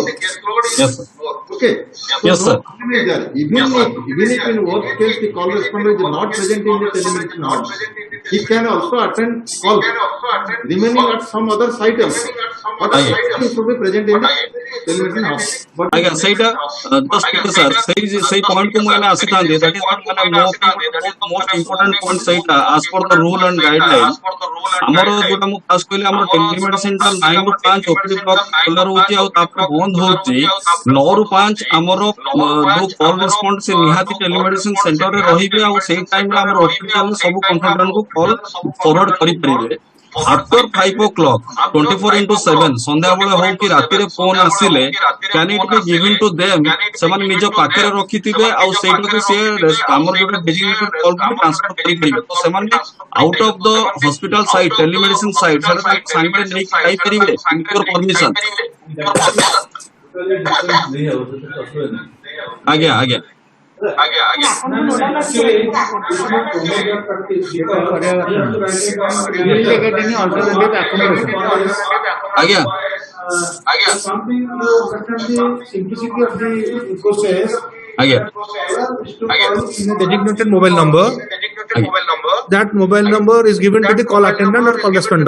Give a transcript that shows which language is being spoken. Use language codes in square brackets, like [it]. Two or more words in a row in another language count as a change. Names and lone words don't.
[en] Yes, sir. Okay. So Yes, sir. Even if in worst case the call responder is not present in the telemedicine hub, he can also attend call remaining at some other site also. But he should be present in the telemedicine hub. But [or] ଆଜ୍ଞା ସେଇଟା ଜଷ୍ଟ ଟିକେ ସାର୍ ସେଇ ପଏଣ୍ଟ କୁ ମୁଁ ଏଇନା ଆସିଥାନ୍ତି [en] that is [or] ମାନେ [en] most important point [or] ସେଇଟା [en] as per the rule and guideline [or] ଆମର ଯୋଉଟା ମୁଁ ଫାଷ୍ଟ କହିଲି ଆମର ଟେଲିମେଡିସିନ ଟା 9 ରୁ 5 [en] OPD block [or] ଖୋଲା ରହୁଛି ଆଉ ତାପରେ ବନ୍ଦ ହଉଛି 9 ରୁ 5 ଆମର ଯୋଉ କଲ୍ ରେସ୍ପଣ୍ଡ ସେ ନିହାତି ଟେଲିମେଡିସିନ ସେଣ୍ଟରରେ ରହିବେ ଆଉ ସେଇ ଟାଇମରେ ଆମର ହସ୍ପିଟାଲରେ ସବୁ କନସଲଟାଣ୍ଟ କୁ [en] call forward [or] କରିପାରିବେ [en] after 5 o'clock 24/7 [or] ସନ୍ଧ୍ୟାବେଳେ ହଉ କି ରାତିରେ ଫୋନ ଆସିଲେ [en] can it be given to them [or] ସେମାନେ ନିଜ ପାଖରେ ରଖିଥିବେ ଆଉ ସେଇଟାକୁ ସିଏ ଆମର ଯୋଉଟା [en] designated call [or] କୁ ଟ୍ରାନ୍ସଫର କରିପାରିବେ ତ ସେମାନେ [en] out of the hospital site telemedicine site [or] ସେଟା ତାଙ୍କ ସାଙ୍ଗରେ ନେଇକି ଯାଇପାରିବେ [en] with your permission [or] ଆଜ୍ଞା ଆଜ୍ଞା [en] Something the simplicity of the process. [or] ଆଜ୍ଞା [en] In a designated mobile number. That mobile number is given to the call attendant or call responder.